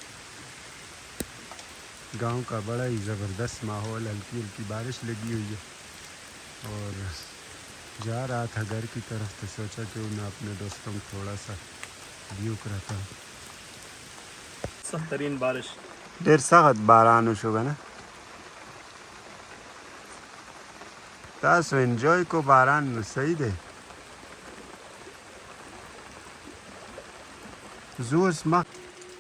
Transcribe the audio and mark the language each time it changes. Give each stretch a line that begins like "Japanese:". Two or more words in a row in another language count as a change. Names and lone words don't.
Urdu: گاؤں کا بڑا ہی زبردست ماحول، ہلکی ہلکی بارش لگی ہوئی ہے، اور جا رہا تھا گھر کی طرف تو سوچا کہ میں اپنے دوستوں کو تھوڑا سا ویو کراتا ہوں۔ سخت ترین بارش
Pashto: ډېر سخت باران وشو کنه. تاسو انجوای کو باران نو صحیح دی. زه اوس مخ